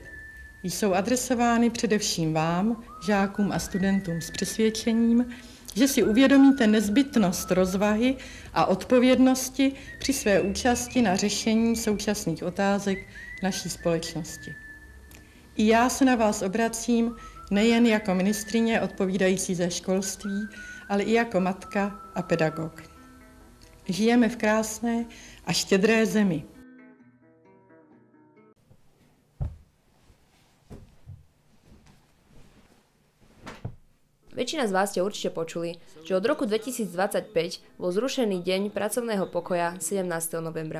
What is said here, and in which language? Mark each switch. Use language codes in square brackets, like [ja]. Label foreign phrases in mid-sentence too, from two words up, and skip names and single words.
[cs] Jsou adresovány především vám, žákům a studentům s přesvědčením, že si uvědomíte nezbytnost rozvahy a odpovědnosti při své účasti na řešení současných otázek naší společnosti. I já se na vás obracím nejen jako ministryně odpovídající za školství, ale i jako matka a pedagog. Žijeme v krásné a štědré zemi. [sk] Väčšina z vás ste určite počuli, že od roku 2025 bol zrušený deň pracovného pokoja 17. novembra.